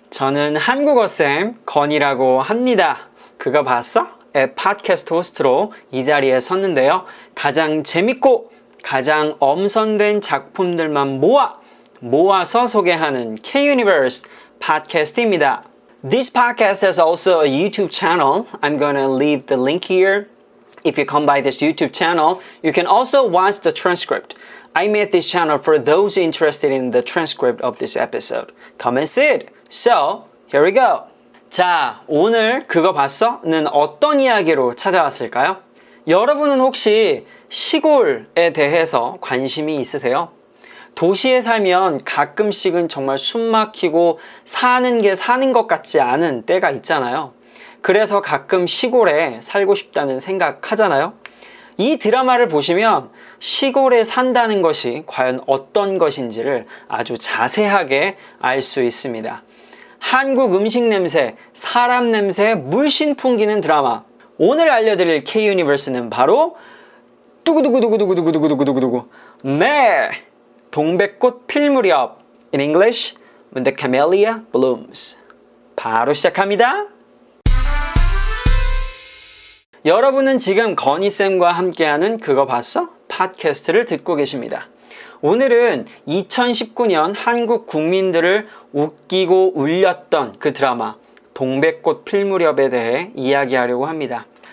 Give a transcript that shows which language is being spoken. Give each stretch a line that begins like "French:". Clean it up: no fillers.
Korean: 저는 한국어쌤 건희라고 합니다. 그거 봤어? 의 팟캐스트 호스트로 이 자리에 섰는데요. 가장 재밌고 가장 엄선된 작품들만 모아서 소개하는 K-Universe 팟캐스트입니다.
English: This podcast has also a YouTube channel. I'm gonna leave the link here. If you come by this YouTube channel, you can also watch the transcript. I made this channel for those interested in the transcript of this episode. Come and see it. So, here we go.
Korean: 자, 오늘 그거 봤어? 는 어떤 이야기로 찾아왔을까요? 여러분은 혹시 시골에 대해서 관심이 있으세요? 도시에 살면 가끔씩은 정말 숨 막히고 사는 게 사는 것 같지 않은 때가 있잖아요. 그래서 가끔 시골에 살고 싶다는 생각하잖아요. 이 드라마를 보시면 시골에 산다는 것이 과연 어떤 것인지를 아주 자세하게 알 수 있습니다. 한국 음식 냄새, 사람 냄새 물씬 풍기는 드라마. 오늘 알려드릴 K-Universe는 바로 두구두구두구두구두구두구두구두구 네!
English: 동백꽃 필 무렵 In English, When the Camellia Blooms.
Korean: 바로 시작합니다. 여러분은 지금 건희쌤과 함께하는 그거 봤어? 팟캐스트를 듣고 계십니다. 오늘은 2019년 한국 국민들을 웃기고 울렸던 그 드라마 동백꽃 필 무렵에 대해 이야기하려고 합니다.